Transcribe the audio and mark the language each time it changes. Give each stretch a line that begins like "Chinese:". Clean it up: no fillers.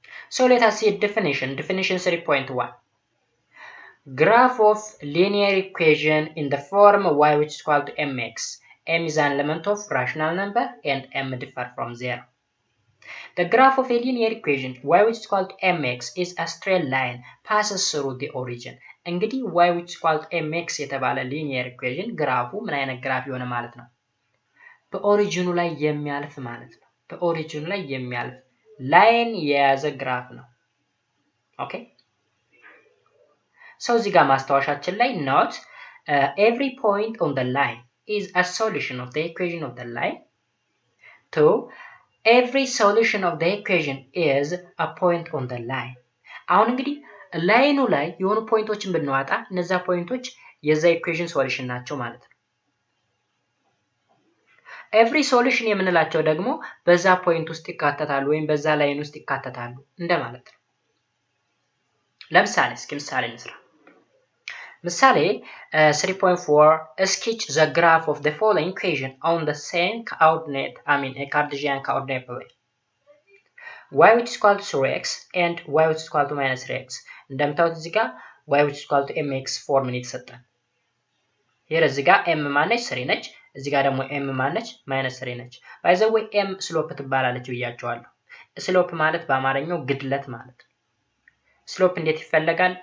English: So let us see definition 3.1. graph of linear equation in the form y which is equal to mx. m is an element of rational number and m differ from 0. The graph of a linear equation y which is equal to mx is a straight line passes through the origin.
Amharic: እንግዲህ
English: y which is equal to mx
Amharic: የተባለ linear equation ግራፉ ምን አይነት ግራፍ የሆነ ማለት ነው? በኦሪጂኑ ላይ የሚያልፍ ማለት ነው። በኦሪጂኑ ላይ የሚያልፍ ላይን የያዘ ግራፍ ነው። ኦኬ ሰው እዚህ ጋር ማስታወሻችን ላይ
English: note every point on the line is a solution of the equation of the line. 2 every solution of the equation is a point on the line.
Amharic: አሁን እንግዲህ ላይኑ ላይ የሆኑ ፖይንቶችን ብንዋጣ እነዛ ፖይንቶች የዛ ኢኩዌሽን ሶሉሽን ናቸው ማለት ነው።
English: every solution
Amharic: የምንላቸው ደግሞ በዛ ፖይንት ውስጥ ይካተታሉ ወይም በዛ ላይን ውስጥ ይካተታሉ እንደማለት ነው። ለምሳሌ እስኪ ምሳሌ እንስራ። ምሳሌ 3.4
English: sketch the graph of the following equation on the same coordinate a Cartesian coordinate plane. y which is equal to 3x and y which is equal to minus 3x.
Amharic: እንደምታዩት እዚህ ጋር y which is equal to mx ፎርሙላ የተሰጠን here እዚህ ጋር m ማነች 3 ነች፣ እዚህ ጋር ደግሞ m ማነች minus 3 ነች።
English: by the way
Amharic: m ስሎፕ ትባላለች ብያቸዋለሁ። ስሎፕ ማለት በአማርኛው ግድለት ማለት ነው። ስሎፕ እንዴት ይፈለጋል?